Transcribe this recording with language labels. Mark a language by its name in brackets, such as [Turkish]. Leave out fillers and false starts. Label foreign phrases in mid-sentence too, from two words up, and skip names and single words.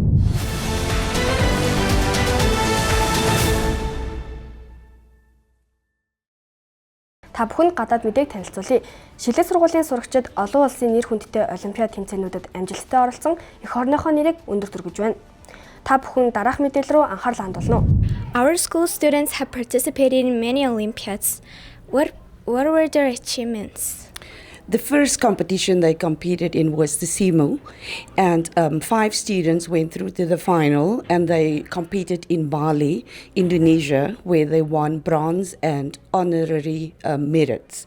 [Mongolian] Та бүхэнд гадаад мэдээг танилцуулъя. Шилдэг сургуулийн сурагчид олон улсын нэр хүндтэй олимпиад тэмцээнүүдэд амжилттай оролцсон эх орныхоо нэрийг өндөр түргэж байна. Та бүхэн дараах мэдээлэл рүү анхаарал хандуулна уу? [English] Our school students have participated in many Olympiads. What were their achievements? The first competition they competed in was the SEMO, and 5 students went through to the final, and they competed in Bali, Indonesia, where they won bronze and honorary merits.